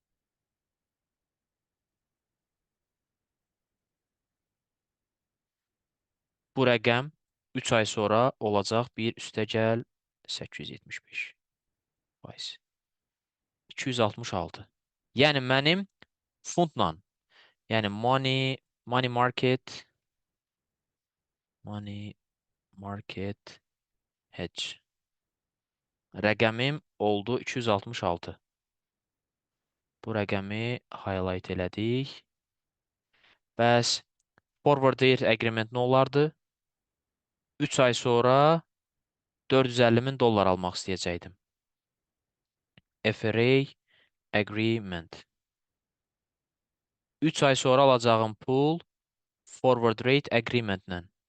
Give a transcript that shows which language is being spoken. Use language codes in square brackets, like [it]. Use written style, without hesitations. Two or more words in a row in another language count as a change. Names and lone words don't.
[az] Bu rəqəm 3 ay sonra olacaq 1 + 875 faiz. 266. Yəni mənim funtla, yəni [en] money market hedge [az] rəqəmim oldu 266. Bu rəqəmi highlight elədik. Bəs [en] forward rate agreement [az] nə olardı? 3 ay sonra 450 min dollar almaq istəyəcəkdim. [en] FRA agreement. [az] 3 ay sonra alacağım pul [en] forward rate agreementlə.